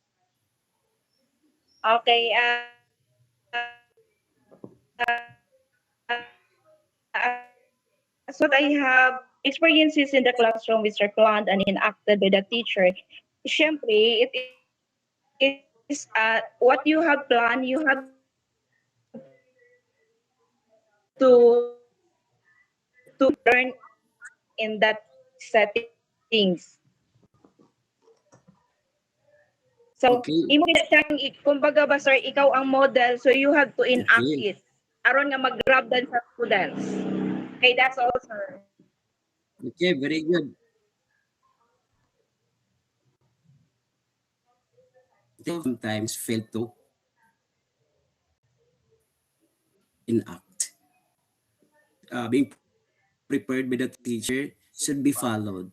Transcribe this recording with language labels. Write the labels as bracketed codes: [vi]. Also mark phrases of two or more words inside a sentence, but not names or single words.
[en] Okay, as what I have experiences in the classroom which are planned and enacted by the teacher, syempre, it is what you have planned, you have to learn in that settings. So, Okay. [hil] imo gina siyang kumbaga ba sir, ikaw ang model, [en] so you have to enact Okay. it. [hil] Aron nga mag-grab dan sa students. [en] Okay, that's all sir. Okay, very good. Sometimes fail to enact. Being prepared by the teacher should be followed.